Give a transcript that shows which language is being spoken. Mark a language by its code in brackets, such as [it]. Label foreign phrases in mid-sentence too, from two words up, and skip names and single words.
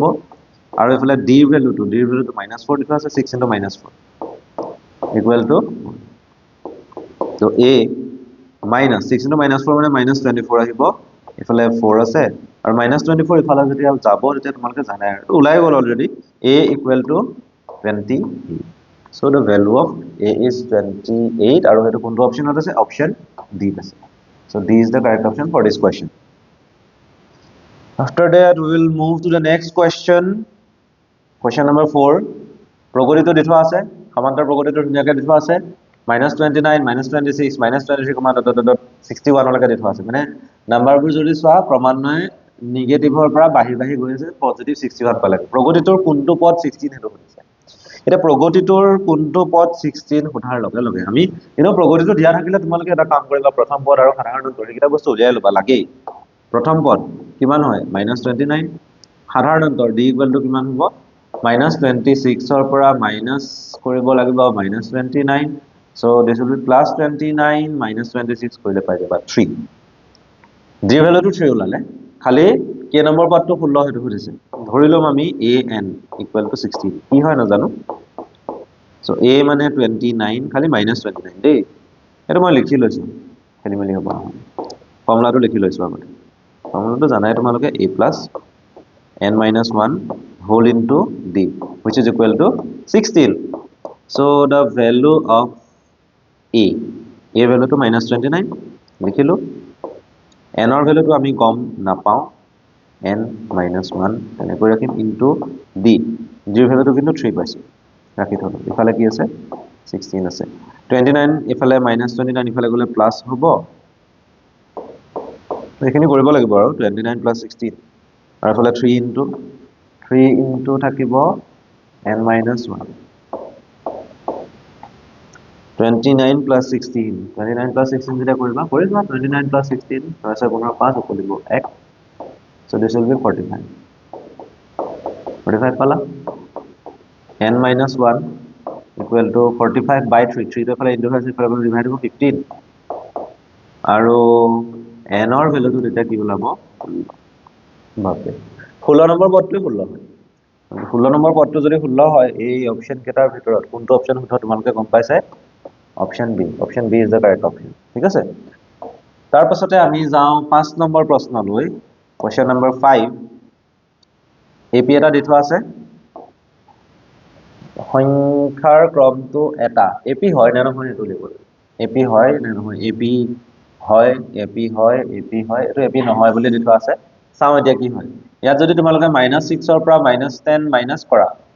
[as] আৰু এইফালে d ৰ ভেলুটো -4 দি থোৱা আছে, 6 × -4 [en] equal to, [as] তো a - 6 × -4 মানে -24 আহিব। এইফালে 4 আছে, আৰু -24 ইফালে যেতিয়া যাব তেতিয়া তোমালোকে জানাই আৰু ওলাই গ'ল অলৰেডি [en] a equal to 28 so the value of a is 28 [as] আৰু সেইটো কোনটো অপচনত আছে অপচন D আছে [en] so D is the correct option for this question after that we will move to the next question question number 4 [as] প্ৰগতিটো দি থোৱা আছে সমান্তৰ প্ৰগতিটো ধুনীয়াকৈ দি থোৱা আছে -29 -26 -23 61 লৈকে দি থোৱা আছে মানে নাম্বাৰবোৰ যদি চোৱা ক্ৰমান্বয়ে নিগেটিভৰ পৰা বাঢ়ি বাঢ়ি গৈ আছে পজিটিভ 61 পালে প্ৰগতিটোৰ কোনটো পদ 16 হেতু শুনিছে এটা প্ৰগতিটোৰ কোনটো পদ 16 সোধাৰ লগে লগে আমি ইনো প্ৰগতিটো দিয়া থাকিলে তোমালোকে এটা কাম কৰিবা প্ৰথম পদ আৰু সাধাৰণ অন্তৰ এইকেইটা বস্তু উলিয়াই লবা লাগেই প্ৰথম পদ কিমান হয় -29 সাধাৰণ অন্তৰ d [en] equal to [as] কিমান হ'ব -26 ৰ পৰা মাইনাস কৰিব লাগিব -29 [en] so this will be [as] +29 -26 কৰিলে পাই যাবা 3 d ভ্যালুটো 3 ওলালে খালি কে নম্বৰ পদটো 16 হেতু সুধিছে ধৰি লম আমি [en] an equal to 16 [as] কি হয় নাজানো so a মানে 29 খালি -29 দেই এটা মই লিখি লৈছো খেলি মেলি হ'ব ফৰ্মুলাটো লিখি লৈছো আগতে ফৰ্মুলাটো জানাই তোমালোকে [en] a plus n minus 1 whole into d which is equal to 16 so the value of a value to [as] -29 লিখিলো [en] n or value to [as] আমি গম নাপাও [en] n minus 1 [as] তেনেকৈ ৰাখিম [en] into d d value to [as] কিন্তু 3 পাইছো ৰাখি থলো ইফালে কি আছে 16 আছে 29 ইফালে -29 ইফালে গলে প্লাস হ'ব এইখিনি কৰিব লাগিব আৰু 29 + 16 আৰু ইফালে 3 into থাকিব [en] n minus 1 [as] 29 + 16 29 + 16 যেটা কৰিবা 29 + 16 6 15 5 উকলিব 1 [en] so this will be [as] 45 পালা [en] n minus 1 equal to [as] 45/3 3 to ফালে ইনটু আছে ফালে ডিভাইড হ'ব 15 আৰু n ৰ ভ্যালুটো তেতিয়া কি ওলাব বাপে 16 নম্বৰ পদটো 16 হয় 16 নম্বৰ পদটো যদি 16 হয় এই অপচন কেটাৰ ভিতৰত কোনটো অপচন হ'ব তোমালোকে গম পাইছে অপচন [en] B is the correct option [as] ঠিক আছে তাৰ পাছতে আমি যাও 5 নম্বৰ প্ৰশ্নলৈ [en] question number 5 AP [as] এটা দি থোৱা আছে সংখ্যাৰ ক্ৰমটো এটা AP হয় না নহয় এটো লিখব AP হয় না নহয় AP হয় এটো AP নহয় বুলি দি থোৱা আছে চাও এতিয়া কি হয় ইয়াত যদি তোমালোকে -6 ৰ পৰা -10 মাইনাস কৰা